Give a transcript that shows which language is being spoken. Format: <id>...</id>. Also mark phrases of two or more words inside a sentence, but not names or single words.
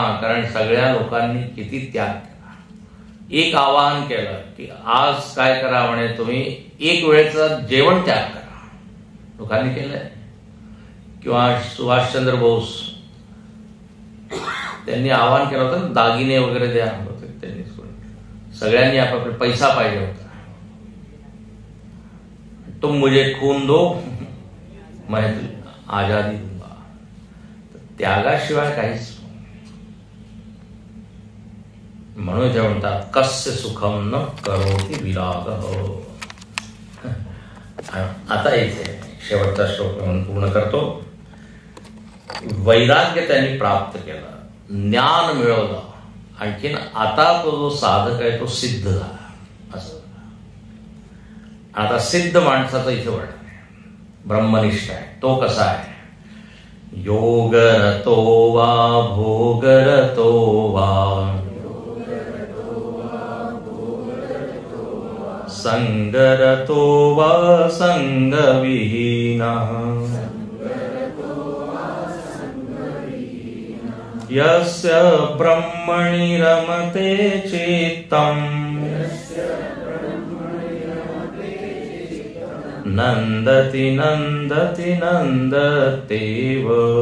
<mr>कारण सगळ्या लोकांनी किती त्याग केला. एक आवाहन केलं की आज काय करा, म्हणे तुम्ही 1 वेळेचं जेवण त्याग करा. लोकांनी केलंय. किंवा सुभाषचंद्र बोस त्यांनी आवाहन केलं होतं, दागिने वगैरे द्या होते त्यांनी. सगळ्यांनी आपापले पैसा पाहिजे होता.</mr> <hi>तुम मुझे खून दो मैं आजादी दूंगा.</hi> <mr>त्यागाशिवाय काहीच. म्हणून ते म्हणतात</mr> <sa>कस्य सुखम न करोति विराग.</sa> <mr>आता इथे शेवटचा श्लोक म्हणून पूर्ण करतो. वैराग्य त्यांनी प्राप्त केलं, ज्ञान मिळवलं. आणखीन आता तो जो साधक आहे तो सिद्ध झाला. असं आता सिद्ध माणसाचं इथे वर्णन आहे. ब्रह्मनिष्ठ आहे तो कसा आहे.</mr> <sa>योगरतो वा भोगरतो वा संगरतो वा संगविहीनः यस्य ब्रह्मणि रमते चित्तम् नन्दति नन्दति नन्दत्येव</sa>